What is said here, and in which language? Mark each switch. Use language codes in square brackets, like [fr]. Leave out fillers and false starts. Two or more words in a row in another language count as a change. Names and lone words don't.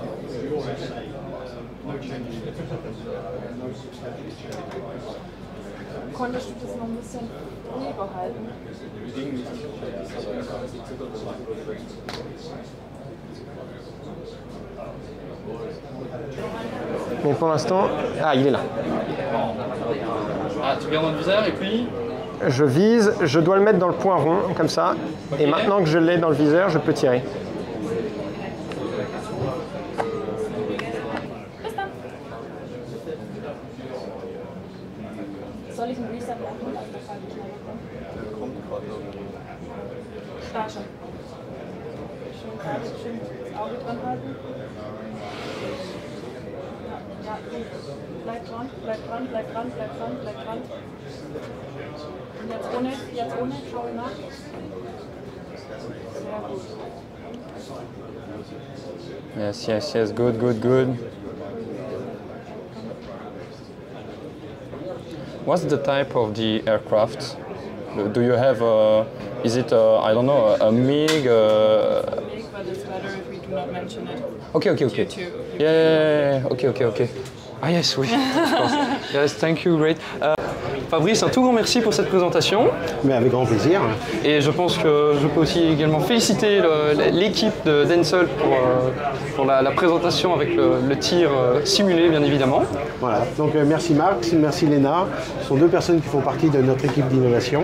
[de] Konntest du das noch ein bisschen ruhig behalten? [fr] Donc pour l'instant, il est là. Tu regardes dans le viseur et puis je vise, je dois le mettre dans le point rond, comme ça. Et maintenant que je l'ai dans le viseur, je peux tirer. [de] Soll ich einen Reset machen? Da schon. Schön das Auge dran halten. Ja, bleib dran, bleib dran, bleib dran, bleib dran, bleib dran. Und jetzt ohne, schau nach. Sehr gut. [en] Yes, yes, yes, good, good, good. What's the type of the aircraft? Do you have is it I don't know, a MiG? MiG, but it's better if we do not mention it. Okay. Yeah, okay. Ah yes, oui, of course. Yes, thank you, great. [fr] Fabrice, un tout grand merci pour cette présentation. Mais avec grand plaisir. Et je pense que je peux aussi également féliciter l'équipe de Denselt pour la présentation avec le tir simulé, bien évidemment. Voilà, donc merci Marc, merci Léna. Ce sont deux personnes qui font partie de notre équipe d'innovation.